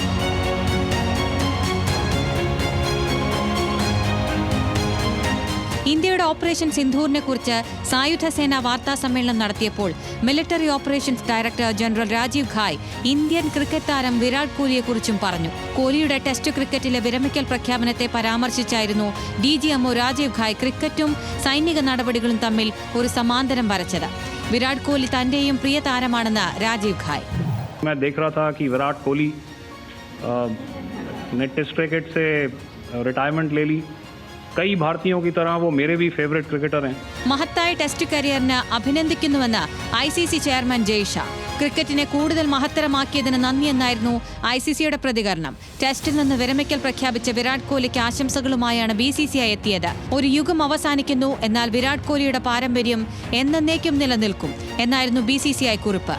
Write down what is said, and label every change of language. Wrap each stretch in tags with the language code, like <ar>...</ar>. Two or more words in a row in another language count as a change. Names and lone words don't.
<ml>ഇന്ത്യയുടെ ഓപ്പറേഷൻ സിന്ധൂറിനെ കുറിച്ച് സായുധ സേന വാർത്താ സമ്മേളനം നടത്തിയപ്പോൾ</ml> <en>military operations director general</en> <ml>രാജീവ് ഘായ്</ml> <en>Indian cricket</en> <ml>താരം വിരാട് കോഹ്ലിയെക്കുറിച്ചും പറഞ്ഞു. കോഹ്ലിയുടെ</ml> <en>Test cricket</en> <ml>വിരമിക്കൽ പ്രഖ്യാപനത്തെ പരാമർശിച്ചായിരുന്നു DGMO രാജീവ് ഘായ് ക്രിക്കറ്റും സൈനിക നടപടികളും തമ്മിൽ ഒരു സമാന്തരം വരച്ചത്. വിരാട് കോഹ്ലി തന്റെയും പ്രിയ താരമാണെന്ന് രാജീവ് ഘായ്.</ml> <hi>मैं देख रहा था कि विराट कोहली ने</hi> <en>Test cricket</en> <hi>से रिटायरमेंट ले ली. कई भारतीयों की तरह वो मेरे भी</hi> <en>favourite cricketer</en> <hi>हैं.</hi> <ml>മഹത്തായ</ml> <en>Test career</en> <ml>അഭിനന്ദിക്കുന്നുവെന്ന് ICC ചെയർമാൻ ജയ്ഷാ. ക്രിക്കറ്റിനെ കൂടുതൽ മഹത്തരമാക്കിയതിന് നന്ദിയെന്നായിരുന്നു ICCയുടെ പ്രതികരണം. ടെസ്റ്റിൽ നിന്ന് വിരമിക്കൽ പ്രഖ്യാപിച്ച വിരാട് കോഹ്ലിക്ക് ആശംസകളുമായാണ് BCCI എത്തിയത്. ഒരു യുഗം അവസാനിക്കുന്നു, എന്നാൽ വിരാട് കോഹ്ലിയുടെ പാരമ്പര്യം എന്നേക്കും നിലനിൽക്കും എന്നായിരുന്നു BCCI കുറിപ്പ്.</ml>